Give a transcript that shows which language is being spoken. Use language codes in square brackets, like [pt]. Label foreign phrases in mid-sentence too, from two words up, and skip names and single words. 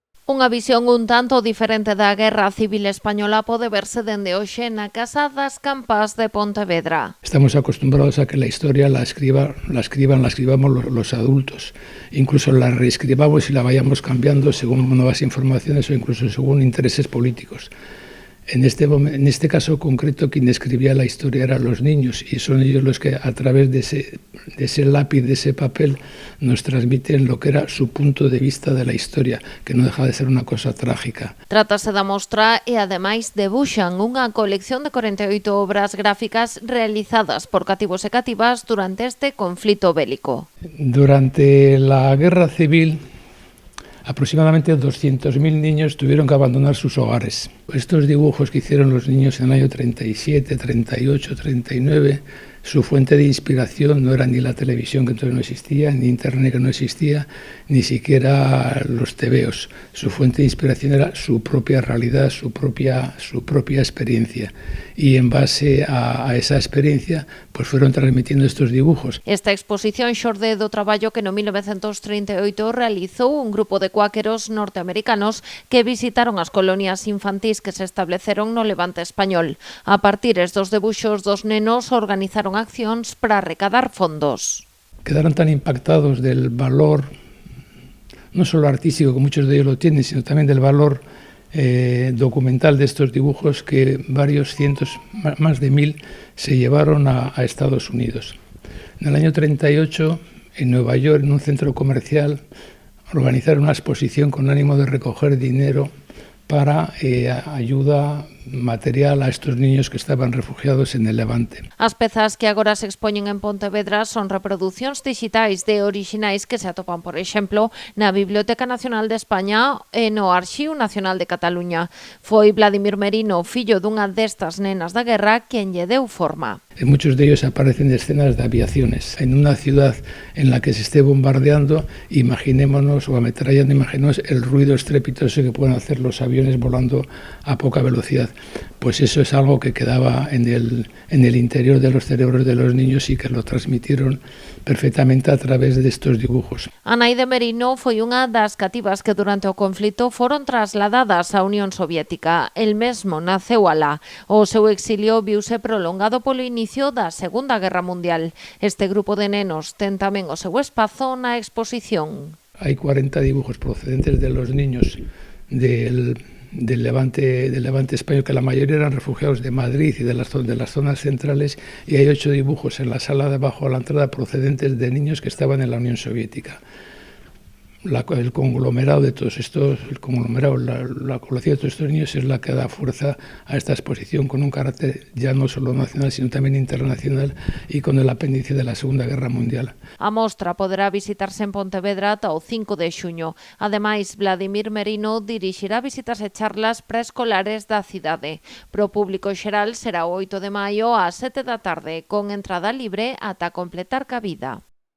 [gl] Unha visión un tanto diferente da Guerra Civil Española pode verse dende hoxe na Casa das Campas de Pontevedra. [es] Estamos acostumbrados a que la historia la escribamos los adultos. Incluso la reescribamos y la vayamos cambiando según nuevas informaciones o incluso según intereses políticos. En este caso concreto, quien escribía la historia eran los niños y son ellos los que a través de ese lápiz, de ese papel, nos transmiten lo que era su punto de vista de la historia, que no deja de ser una cosa trágica. [gl] Trátase da mostra e ademais debuxan unha colección de 48 obras gráficas realizadas por cativos e cativas durante este conflito bélico. [es] Durante la Guerra Civil, aproximadamente 200.000 niños tuvieron que abandonar sus hogares. Estos dibujos que hicieron los niños en el año 37, 38, 39, su fuente de inspiración no era ni la televisión, que entonces no existía, ni internet, que no existía, ni siquiera los tebeos. Su fuente de inspiración era su propia realidad, su propia experiencia. Y en base a esa experiencia, pues fueron transmitiendo estos dibujos. [gl] Esta exposición xorde do traballo que no 1938 realizou un grupo de cuáqueros norteamericanos que visitaron as colonias infantís que se estableceron no Levante español. A partir dos debuxos dos nenos organizaron accións para recadar fondos. [es] Quedaron tan impactados del valor, no solo artístico, que muchos de ellos lo tienen, sino también del valor documental de estos dibujos, que varios cientos, más de 1000, se llevaron a Estados Unidos. En el año 38, en Nueva York, en un centro comercial, organizaron una exposición con ánimo de recoger dinero para ayuda material a estos niños que estaban refugiados en el Levante. [gl] As pezas que agora se expoñen en Pontevedra son reproducións digitais de orixinais que se atopan, por exemplo, na Biblioteca Nacional de España e no Arxivo Nacional de Cataluña. Foi Vladimir Merino, fillo dunha destas nenas da guerra, quen lle deu forma. [es] En muchos de ellos aparecen escenas de aviaciones. En una ciudad en la que se esté bombardeando, imaginémonos o ametrallando, imaginémonos el ruido estrepitoso que pueden hacer los aviones volando a poca velocidad. Pues eso es algo que quedaba en el interior de los cerebros de los niños y que lo transmitieron perfectamente a través de estos dibujos. [gl] A nai de Merino foi unha das cativas que durante o conflito foron trasladadas á Unión Soviética. El mesmo naceu alá. O seu exilio viuse prolongado polo inicio da Segunda Guerra Mundial. Este grupo de nenos ten tamén o seu espazo na exposición. [es] Hay 40 dibujos procedentes de los niños del Levante español, que la mayoría eran refugiados de Madrid y de las zonas centrales, y hay 8 dibujos en la sala de abajo a la entrada procedentes de niños que estaban en la Unión Soviética. El conglomerado de todos estos, la colección de todos estos niños es la que da fuerza a esta exposición, con un carácter ya no solo nacional, sino también internacional, y con el apéndice de la Segunda Guerra Mundial. [gl] A mostra poderá visitarse en Pontevedra ata o 5 de xuño. Ademais, Vladimir Merino dirixirá visitas e charlas preescolares da cidade. Pro público xeral será o 8 de maio ás 7 da tarde, con entrada libre ata completar cabida.